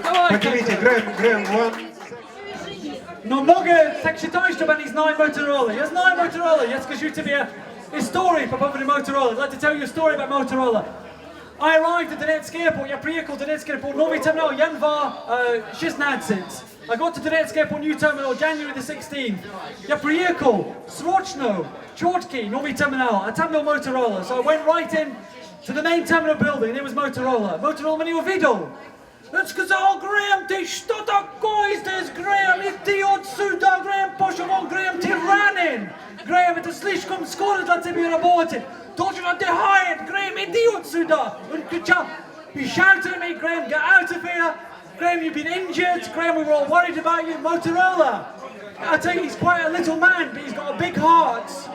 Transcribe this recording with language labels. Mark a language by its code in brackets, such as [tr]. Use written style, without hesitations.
[ru] Поднимите, Грэм, [en] one. [ru] Но много так считаю, чтобы они знали Motorola. Я знаю Motorola. Я скажу тебе историю по поводу Motorola. [en] I'd like to tell you a story about Motorola. I arrived at Donetsk airport. [ru] Я приехал в Donetsk airport. Новый терминал январь 16. [en] I got to Donetsk airport new terminal January the 16th. [ru] Я приехал срочно, четкий новый терминал. А там был Motorola. [en] So I went right in to the main terminal building. It was Motorola. [ru] Motorola меня увидел. Он сказал: Грэм, ты что такое здесь, Грэм? Иди отсюда, Грэм, пошел вон, Грэм, ты ранен. Грэм, это слишком скоро для тебя работать. Должен отдыхать, Грэм, иди отсюда. Он кричал, [en] he shouted at me, Graham, get out of here. Graham, you've been injured. Graham, we were all worried about you. Motorola. I tell you, he's quite a little man, but he's got a big heart.